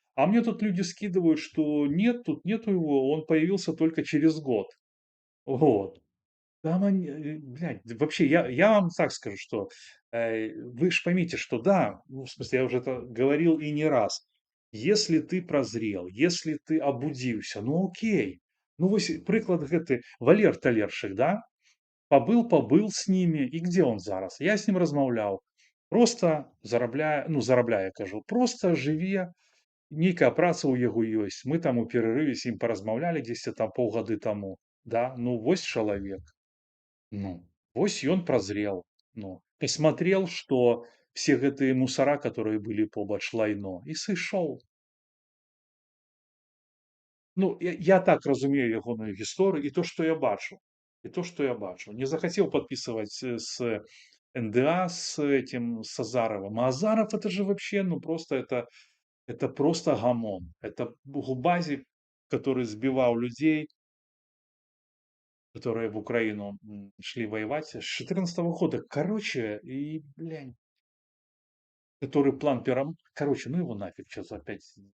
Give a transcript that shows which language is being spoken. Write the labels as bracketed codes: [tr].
[ru] А мне тут люди скидывают, что нет, тут нету его, он появился только через год. Вот. Там они, блядь, да вообще, я вам так скажу, что вы ж поймите, что да, ну, в смысле, я уже это говорил и не раз. Если ты прозрел, если ты обудился, ну окей. [be] Ну, вось прыклад гэты Валер Талершик, да, пабыў з німі, і [ru] где он [be] зараз? Я з ним размаўляў. Просто зарабляе, ну, зарабляе, кажу, просто жыве, нейкая праца ў яго ёсць. Мы там у перерыве з ім паразмаўлялі дзесьці там паўгады таму. Да, ну вось чалавек. Ну, вось ён [ru] прозрел. Ну, посмотрел, что все гэтые мусора, которые были [be] побач, лайно, і сышоў. Ну, я так разумею ягоную гісторыю і то, што я бачу. І то, што я бачу. Не захацеў падпісваць с НДА, [ru] с этим, [be] с Азаровым. [ru] А Азаров это же вообще, ну просто это просто гамон. Это губази, который сбивал людей, которые в Украину шли воевать с 14 года. Короче, и, блядь, который план короче, ну его нафиг, что за опять.